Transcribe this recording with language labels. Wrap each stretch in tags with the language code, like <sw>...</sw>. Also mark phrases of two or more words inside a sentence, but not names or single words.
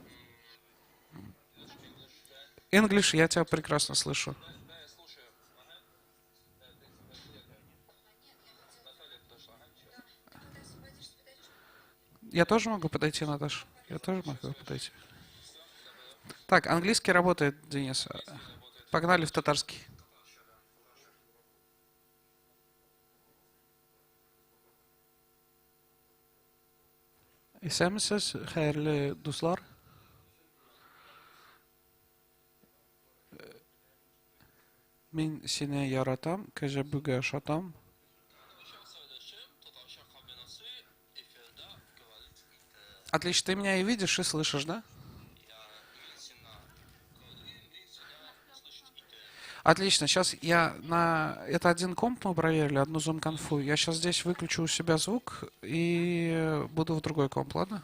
<ru>English, я тебя прекрасно слышу. Я тоже могу подойти, Наташа? Я тоже могу подойти. Так, английский работает, Денис. Погнали в татарский.</ru> <tt>Исәмсез, хәерле дуслар. Мин сине яратам, кәҗә бүгә шатам.</tt> <ru>Отлично, ты меня и видишь, и слышишь, да? Отлично, сейчас я на... Это один комп мы проверили, одну зум-конфу. Я сейчас здесь выключу у себя звук и буду в другой комп, ладно?</ru>